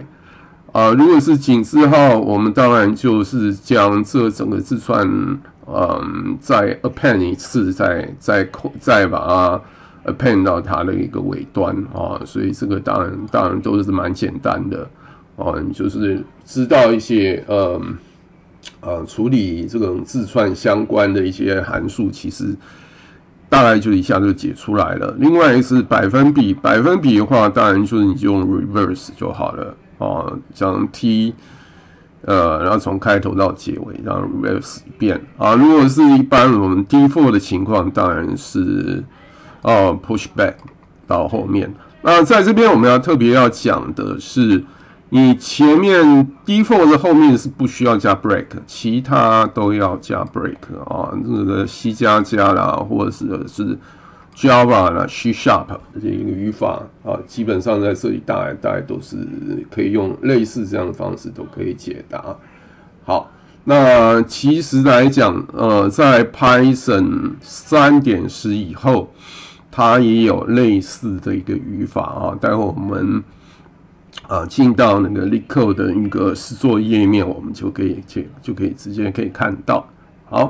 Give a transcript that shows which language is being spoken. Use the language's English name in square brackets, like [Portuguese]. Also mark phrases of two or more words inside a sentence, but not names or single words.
[Chinese] 如果是井字號，我們當然就是將這整個字串，再 append 一次，再把它 append 到它的一個尾端啊，所以這個當然都是蠻簡單的你就是知道一些處理這種字串相關的一些函數，其實大概就一下就解出來了。另外是百分比的話，當然就是你就用 reverse 就好了。將 T， 然後從開頭到結尾，然後 reverse 一遍如果是一般我們 default 的情況，當然是 [English] push back [Chinese] 到後面。那在這邊我們特別要講的是，你前面 default 的後面是不需要加 break， 其他都要加 break 這個 C++ 啦，或者是Java 啦 C# 的這一個語法基本上在這裡大概都是可以用類似這樣的方式都可以解答。好，那其實來講在 Python 3.10 以後，它也有類似的一個語法待會我們進到那個 LeetCode 的一個實作頁面，我們就可以直接可以看到。好。